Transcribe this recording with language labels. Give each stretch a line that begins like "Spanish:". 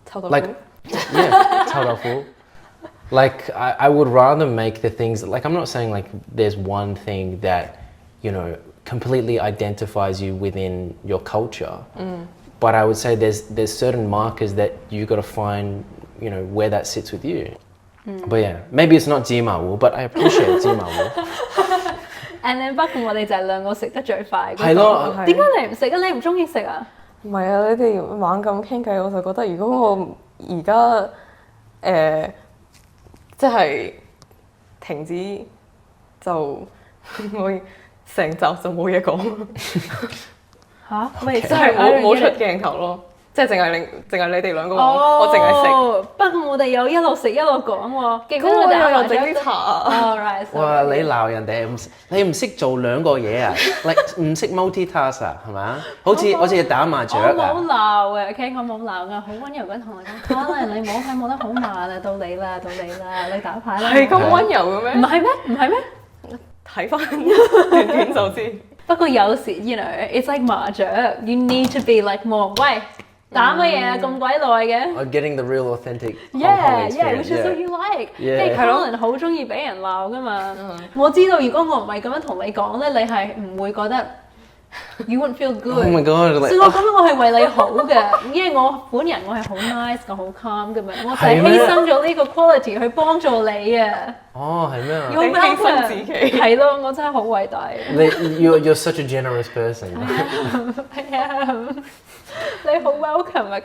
English: Like yeah, 臭豆腐. Like I would rather make the things like I'm not saying like there's one thing that, you know, completely identifies you within your culture. But I would say there's certain markers that you got to find, you know, where that sits with you. But yeah, maybe it's not 芝麻糊, but I appreciate 芝麻糊. And then
Cantonese: 不過我哋就係兩個食得最快嗰個。係咯，點解你唔食啊？你唔中意食啊？唔係啊！你哋猛咁傾偈，我就覺得如果我而家即係停止，就我成集就冇嘢講，嚇？喂，即係冇出鏡頭咯。即係淨係你哋兩個講，我淨係食。不過我哋有一路食一路講喎，記唔記得咁我我哋又整啲茶啊！
English: right，
Cantonese: 哇！你鬧人哋你唔識做兩個嘢啊？like
English: 唔識 multitask
Cantonese: 啊？係咪啊？好似打麻雀啊！我冇鬧嘅，OK，我冇鬧噶，好溫柔咁同你講 ，Carlin， 你唔好睇，冇得好慢啊，到你啦，你打牌啦。係咁溫柔嘅咩？唔係咩？唔係咩？睇翻段片就知。不過有時，
English: you know，it's like 麻雀，you need to be like more，喂。
Cantonese: 打乜嘢啊？咁鬼耐嘅
English: I'm getting the real authentic Hong Kong Yeah, experience. which is what you like. Yeah.
Cantonese: 因為 Carlin 好中意俾人鬧噶嘛。我知道如果我唔係咁樣同你講咧，你係唔會覺得
English: you wouldn't feel good. Oh my god!
Cantonese: 所以我覺得我係為你好嘅，因為我本人我係好 nice 嘅，好 calm 嘅嘛。我就係犧牲咗呢個 quality 去幫助你啊。哦，係咩啊？要犧牲自己係咯，我真係好偉大。
English: You're such a generous person.
Cantonese: 係啊，你好 welcome 啊